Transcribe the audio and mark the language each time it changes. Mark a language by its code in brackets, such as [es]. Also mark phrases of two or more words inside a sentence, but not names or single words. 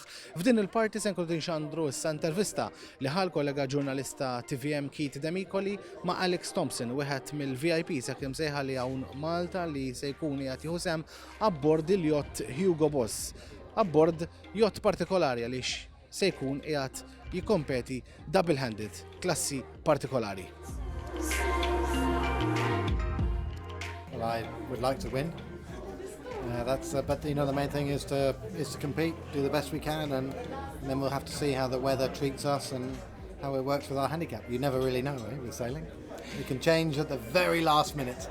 [mt] F'din il-parti se nkunu tinxandru issa intervista li ħal kollega ġurnalista TVM Keith Demikoli ma' Alex Thompson, wieħed mill-VIPs jekk imsejħa li hawn Malta li se jkun jagħti ħusem abbord il-yacht Hugo Boss. Abbord yacht partikolari għaliex se jkun qiegħed jikkompeti double-handed, klassi partikolari. [en] Well, I would like to win. But you know, the main thing is to compete, do the best we can, and then we'll have to see how the weather treats us and how it works with our handicap. You never really know, with sailing. It can change at the very last minute.